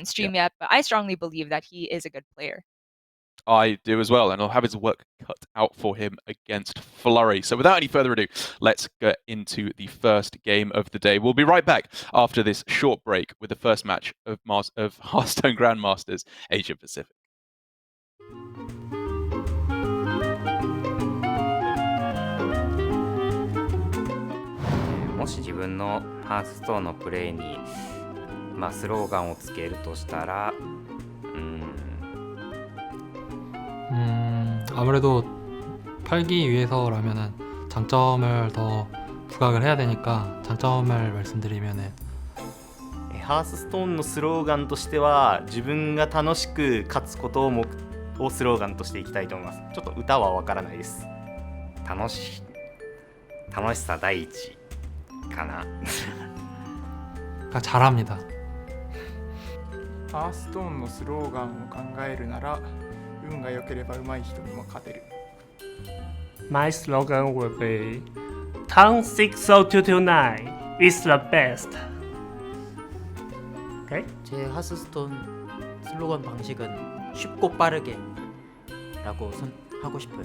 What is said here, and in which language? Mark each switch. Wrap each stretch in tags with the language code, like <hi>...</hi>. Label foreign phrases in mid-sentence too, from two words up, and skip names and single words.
<en>stream yet, but I strongly believe that he is a good player. I do as well, and I'll have his work cut out for him against Flurry. So without any further ado, let's get into the first game of the day. We'll be right back after this short break with the first match of Hearthstone Grandmasters Asia Pacific.</en> <ja>もし自分のハースストーンのプレイに、スローガンをつけるとしたら</ja> <ko>아무래도 팔기 위해서라면은 장점을 더 부각을 해야 되니까 장점을 말씀드리면은</ko> <ja>ハースストーンのスローガンとしては自分が楽しく勝つことをスローガンとしていきたいと思います。ちょっと歌はわからないです。楽しさ第一かな。</ja> <ko>그러니까 잘합니다.</ko> <ja>ハーストーンのスローガンを考えるなら運が良ければ上手い人にも勝てる。</ja> <en>My slogan will be Town 60229 is the best. Okay?</en> <ko>제 하스스톤 슬로건 방식은 쉽고 빠르게 라고 하고 싶어요.</ko>